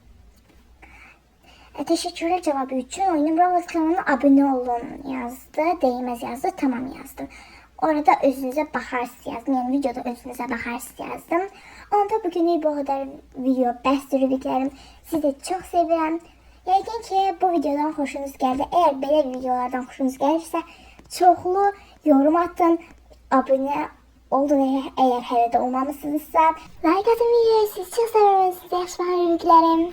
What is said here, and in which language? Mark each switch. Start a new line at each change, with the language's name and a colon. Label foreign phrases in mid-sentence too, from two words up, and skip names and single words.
Turkish: Teşekkürler cevabı için. Oyunun Roblox kanalına abone olun yazdı. Değmez yazdı. Tamam yazdım. Orada özünüze bakarsınız yazdım. Yani videoda özünüze bakarsınız yazdım. Onda bugünlük bu kadar video.
Azerbaijani: Bəsdir rubiklərim. Sizi çok sevirəm. Yəqin ki bu videodan xoşunuz gəldi. Eğer belə videolardan xoşunuz gəlirsə çoxlu yorum atın. Abone olun eğer hələ də olmamışsınızsa. Like atın videoyu. Sizi çok sevirəm. Sizi yaxşı rubiklərim.